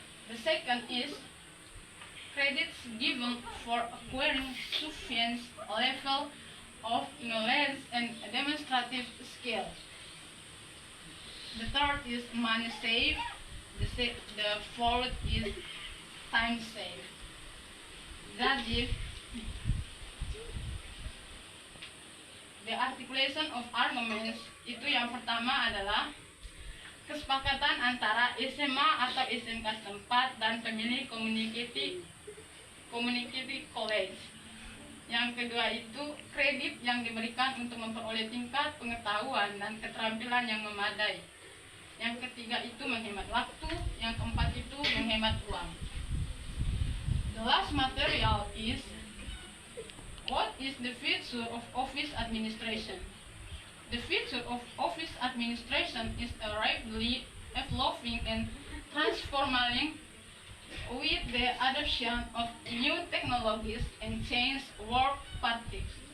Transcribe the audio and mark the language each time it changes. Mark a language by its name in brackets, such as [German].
[English] The second is credits given for acquiring sufficient level of knowledge and demonstrative skill. The third is money saved. The fourth is time saved. [Indonesian] Jadi, [English] the articulation of arguments [Indonesian] itu yang pertama adalah kesepakatan antara SMA atau SMK setempat dan pemilih community college. Yang kedua itu kredit yang diberikan untuk memperoleh tingkat pengetahuan dan keterampilan yang memadai. Yang ketiga itu menghemat waktu, yang keempat itu menghemat uang. [English] The last material is what is the future of office administration. The future of office administration is a rapidly evolving and transforming with the adoption of new technologies and changed work practices.